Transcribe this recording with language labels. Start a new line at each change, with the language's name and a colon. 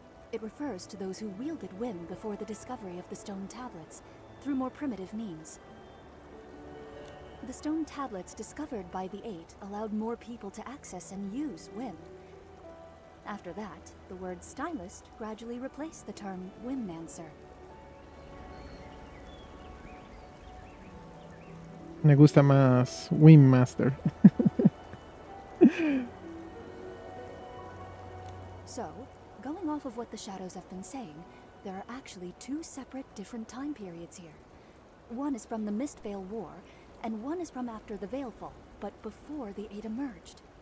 English: It refers to those who wielded whim before the discovery of the stone tablets, through more primitive means. The stone tablets discovered by the Eight allowed more people to access and use whim. After that, the word stylist gradually replaced the term Whimmancer.
Spanish: Me gusta más Wing Master.
English: So, going off of what the shadows have been saying, there are actually two separate different time periods here. One is from the Mistvale War, and one is from after the Veilfall, but before the Eight emerged.